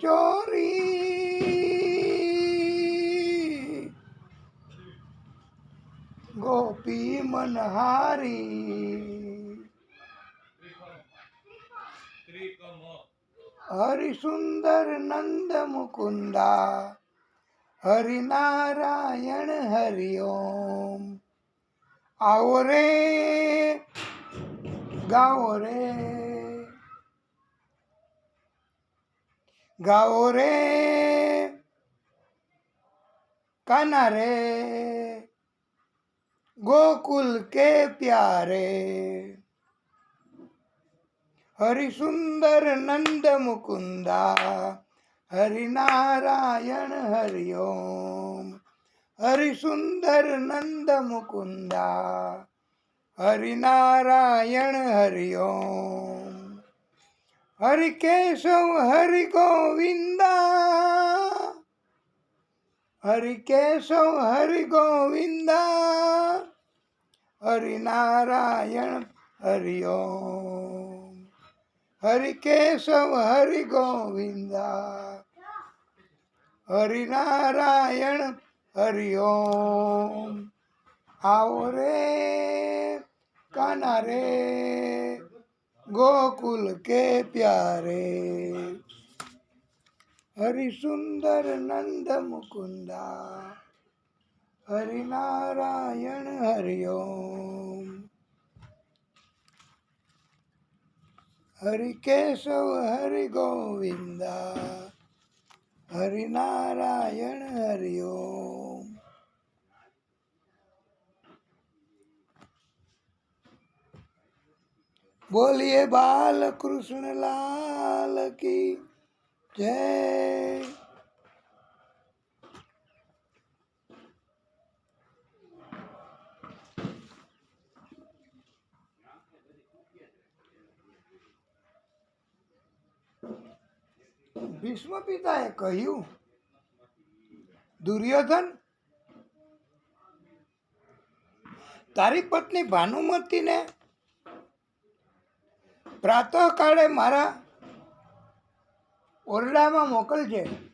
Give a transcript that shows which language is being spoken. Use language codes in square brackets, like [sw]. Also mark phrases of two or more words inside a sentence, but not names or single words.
[gu] ચોરી ગોપી મનહારી હરિસુંદર નંદ મુકુંદા હરિનારાયણ હરિઓમ. આવો રે ગાઓ રે ગાઓ રે કાના રે [hi] गोकुल के प्यारे हरि सुंदर नंद मुकुंदा हरि नारायण हरिओम. हरि सुंदर नंद मुकुंदा हरि नारायण हरिओम. हरि केशव हरि गोविंदा हरि केशव हरि गोविंदा हरि नारायण हरिओम. हरि केशव हरि गोविंदा हरि नारायण हरिओम. आओ रे काना रे गोकुल के प्यारे हरि सुंदर नंद मुकुंदा हरि नारायण हरिओम. हरि केशव हरि गोविंदा हरि नारायण हरिओम. बोलिए बाल कृष्ण लाल की जय. [gu] ભીષ્મ પિતાએ કહ્યું, દુર્યોધન, તારી પત્ની ભાનુમતીને પ્રાતઃકાળે મારા ઓરડામાં મોકલજે.